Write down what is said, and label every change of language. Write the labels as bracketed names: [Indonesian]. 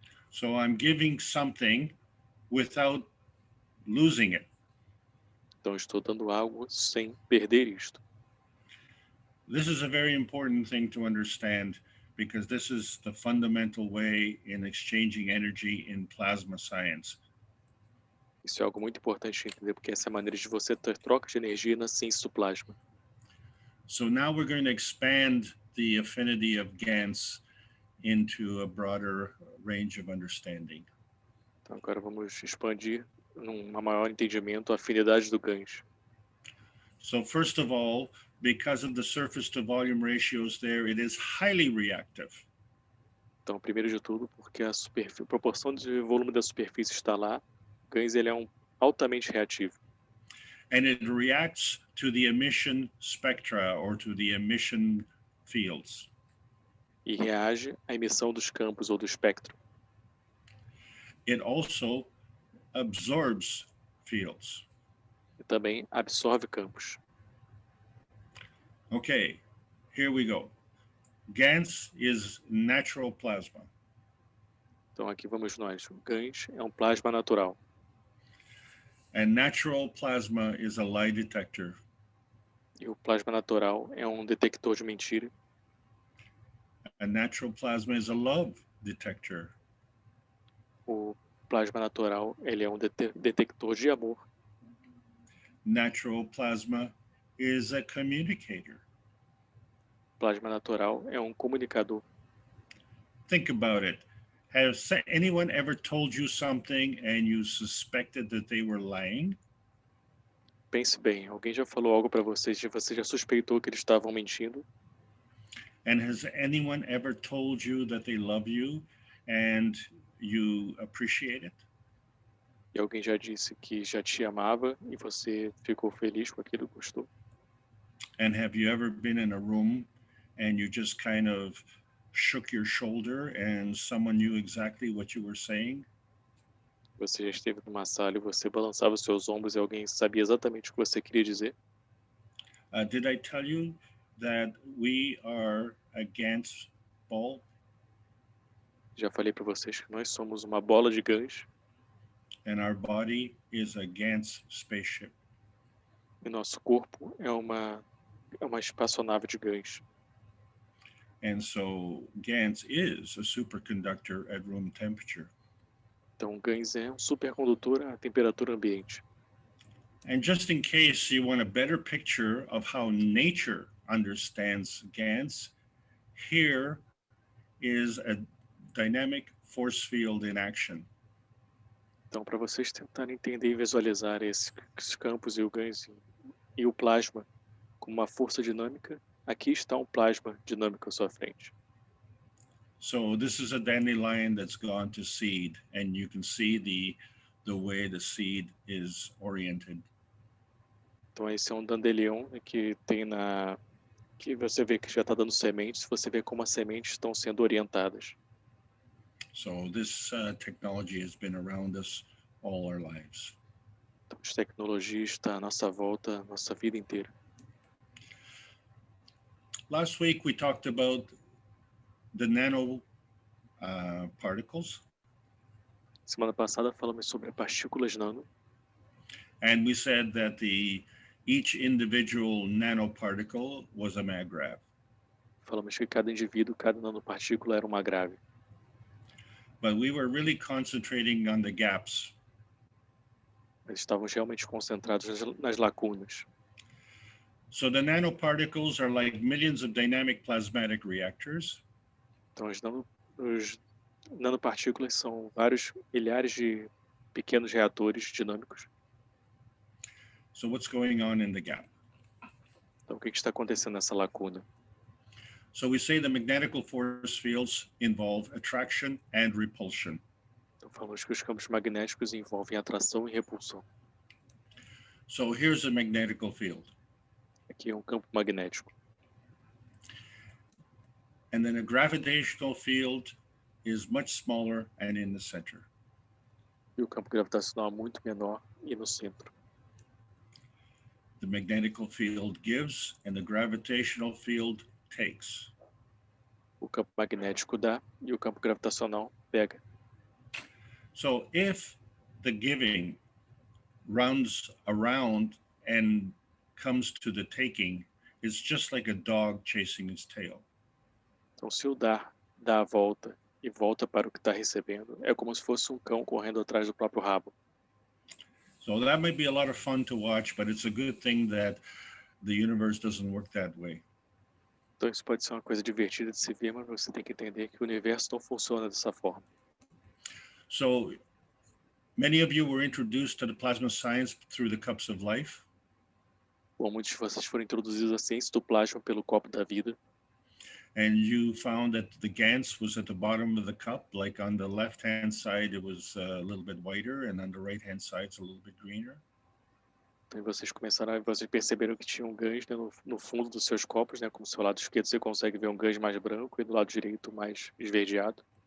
[English] So I'm giving something without losing it. [Portuguese] Então, eu estou dando algo sem perder isto. [English] This is a very important thing to understand because this is the fundamental way in exchanging energy in plasma science. [Portuguese] Isso é algo muito importante de entender, porque essa é a maneira de você ter troca de energia na ciência do plasma. [English] So now we're going to expand the affinity of Gans into a broader range of understanding. [Portuguese] Então, agora vamos expandir num maior entendimento a afinidade do Gans. [English] So first of all, because of the surface to volume ratios there, it is highly reactive. [Portuguese] Então, primeiro de tudo, porque a proporção de volume da superfície está lá, o Gans ele é altamente reativo. [English] And it reacts to the emission spectra or to the emission fields. [Portuguese] E reage à emissão dos campos ou do espectro. [English] It also absorbs fields. [Portuguese] E também absorve campos. [English] Okay, here we go. Gans is natural plasma. [Portuguese] Então, aqui vamos nós. O Gans é um plasma natural. [English] And natural plasma is a lie detector. [Portuguese] E o plasma natural é um detector de mentira. [English] A natural plasma is a love detector. [Portuguese] O plasma natural ele é um detector de amor. [English] Natural plasma is a communicator. [Portuguese] O plasma natural é um comunicador. [English] Think about it. Has anyone ever told you something and you suspected that they were lying? [Portuguese] Pense bem, alguém já falou algo para vocês e você já suspeitou que eles estavam mentindo? [English] And has anyone ever told you that they love you and you appreciate it? [Portuguese] E alguém já disse que já te amava e você ficou feliz com aquilo, gostou? [English] And have you ever been in a room and you just kind of shook your shoulder and someone knew exactly what you were saying? [Portuguese] Você já esteve numa sala e você balançava os seus ombros e alguém sabia exatamente o que você queria dizer? [English] Did I tell you that we are a Gans ball? [Portuguese] Já falei para vocês que nós somos uma bola de Gans [English] And our body is a Gans spaceship. [Portuguese] e nosso corpo é uma espaçonave de Gans. [English] And so Gans is a superconductor at room temperature. [Portuguese] Então, Gans é um supercondutor à temperatura ambiente. [English] And just in case you want a better picture of how nature understands Gans, here is a dynamic force field in action. [Portuguese] Então, para vocês tentarem entender e visualizar esses campos e o Gans e o plasma como uma força dinâmica, aqui está um plasma dinâmico à sua frente. [English] So this is a dandelion that's gone to seed, and you can see the way the seed is oriented. [Portuguese] Então esse é um dandelion, né, que tem que você vê que já está dando sementes, você vê como as sementes estão sendo orientadas. [English] So this technology has been around us all our lives. [Portuguese] Então, a tecnologia está à nossa volta, a nossa vida inteira. [English] Last week we talked about the nano particles, [Portuguese] Semana passada falamos sobre partículas nano. [English] and we said that each individual nanoparticle was a maggrav. [Portuguese] Falamos que cada indivíduo, cada nanopartícula era uma grave. [English] But we were really concentrating on the gaps. [Portuguese] Mas estávamos realmente concentrados nas lacunas. [English] So the nanoparticles are like millions of dynamic plasmatic reactors. [Portuguese] Então os nanopartículas são vários milhares de pequenos reatores dinâmicos. [English] So what's going on in the gap? [Portuguese] Então o que está acontecendo nessa lacuna? [English] So we say the magnetical force fields involve attraction and repulsion. [Portuguese] Então falamos que os campos magnéticos envolvem atração e repulsão. [English] So here's a magnetical field. [Portuguese] Aqui é um campo magnético. [English] And then a gravitational field is much smaller and in the center. [Portuguese] E o campo gravitacional é muito menor e no centro. [English] The magnetical field gives and the gravitational field takes. [Portuguese] O campo magnético dá e o campo gravitacional pega. [English] So if the giving runs around and comes to the taking, it's just like a dog chasing its tail. [Portuguese] Então se o dar dá a volta e volta para o que está recebendo, é como se fosse um cão correndo atrás do próprio rabo. [English] So that might be a lot of fun to watch, but it's a good thing that the universe doesn't work that way. [Portuguese] Então isso pode ser uma coisa divertida de se ver, mas você tem que entender que o universo não funciona dessa forma. [English] So many of you were introduced to the plasma science through the cups of life. [Portuguese] Bom, muitos de vocês foram introduzidos à ciência do plasma pelo copo da vida. [English] And you found that the Gans was at the bottom of the cup, like on the left-hand side, it was a little bit whiter, and on the right-hand side, it's a little bit greener. [Portuguese] Então vocês perceberam que tinha um Gans, né, no fundo dos seus copos, né, como do seu lado esquerdo você consegue ver um Gans mais branco e do lado direito mais esverdeado.